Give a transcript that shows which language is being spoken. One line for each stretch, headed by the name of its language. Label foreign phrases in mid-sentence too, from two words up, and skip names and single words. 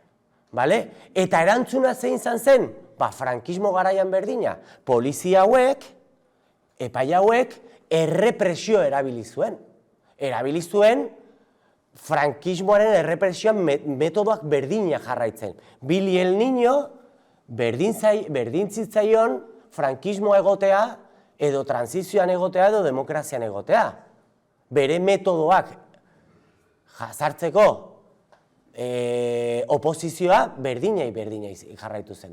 Basque: Eta erantzuna zein izan zen, frankismo garaian berdina, polizia hauek, epai hauek, errepresio erabili zuen. Erabili zuen, frankismoaren errepresioan metodoak berdina jarraitzen. Billy el Niño, berdin zitzaion, frankismoa egotea, edo tranzizioan egotea, edo demokrazian egotea. Bere metodoak jazartzeko oposizioa berdinei jarraitu zen.